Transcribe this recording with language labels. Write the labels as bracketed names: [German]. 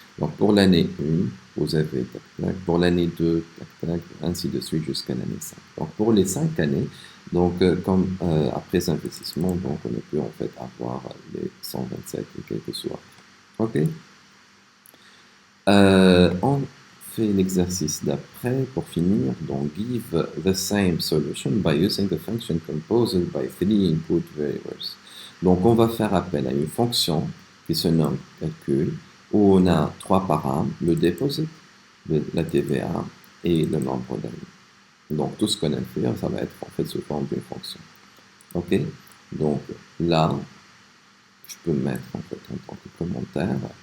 [French] Donc pour l'année 1, vous avez tac, tac, pour l'année 2, tac, tac, ainsi de suite jusqu'à l'année 5. Donc pour les 5 années, donc comme après investissement, donc on a pu en fait avoir les 127 et quelques soit. Ok. On fait l'exercice d'après pour finir. [English] Donc give the same solution by using the function composed by three input variables. [French] Donc on va faire appel à une fonction qui se nomme calcul où on a trois paramètres, le deposit, la TVA et le nombre d'années. Donc tout ce qu'on a fait, ça va être en fait sous forme d'une fonction. Ok? Donc là, je peux mettre en fait en tant que commentaire.